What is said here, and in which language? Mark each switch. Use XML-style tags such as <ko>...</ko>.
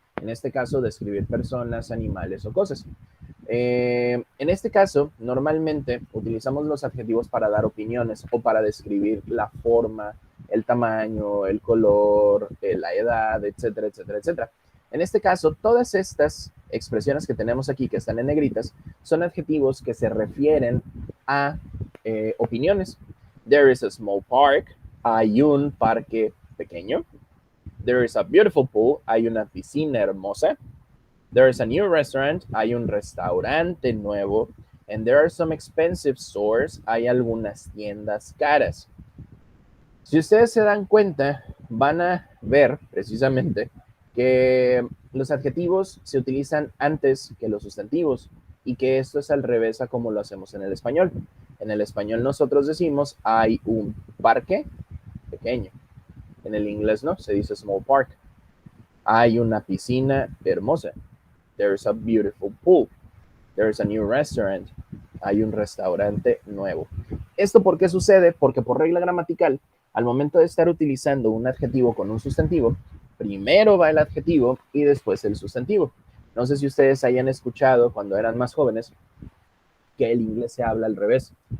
<es>En este caso, describir personas, animales o cosas. En este caso, normalmente utilizamos los adjetivos para dar opiniones o para describir la forma, el tamaño, el color, la edad, etcétera, etcétera, etcétera. En este caso, todas estas expresiones que tenemos aquí, que están en negritas, son adjetivos que se refieren a opiniones.</es> <en>There is a small park.</en> <es>Hay un parque pequeño.</es> <en>There is a beautiful pool.</en> <es>Hay una piscina hermosa.</es> <en>There is a new restaurant.</en> <es>Hay un restaurante nuevo.</es> <en>And there are some expensive stores.</en> <es>Hay algunas tiendas caras. Si ustedes se dan cuenta, van a ver precisamente que los adjetivos se utilizan antes que los sustantivos y que esto es al revés a como lo hacemos en el español. En el español nosotros decimos hay un parque pequeño. En el inglés no, se dice</es> <en>small park.</en> <es>Hay una piscina hermosa.</es> <en>There's a beautiful pool. There's a new restaurant.</en> <es>Hay un restaurante nuevo. ¿Esto por qué sucede? Porque por regla gramatical, al momento de estar utilizando un adjetivo con un sustantivo, primero va el adjetivo y después el sustantivo. No sé si ustedes hayan escuchado cuando eran más jóvenes que el inglés se habla al revés.</es>